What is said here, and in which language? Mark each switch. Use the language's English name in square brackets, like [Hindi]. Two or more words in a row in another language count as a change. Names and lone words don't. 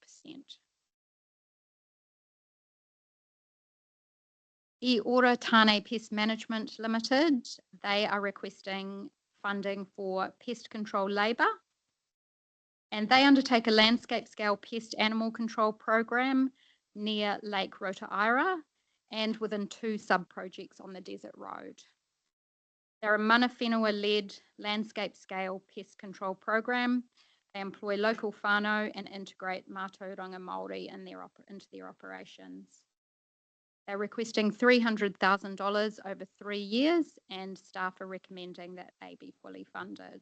[English] E Ora Tane Pest Management Limited, they are requesting funding for pest control labour. And they undertake a landscape scale pest animal control program near Lake Rotaira and within 2 sub-projects on the Desert Road. They're a [Māori] mana whenua- [English] led landscape scale pest control program. They employ local whānau and integrate [Māori] mātauranga Māori [English] into their operations. They're requesting $300,000 over 3 years, and staff are recommending that they be fully funded.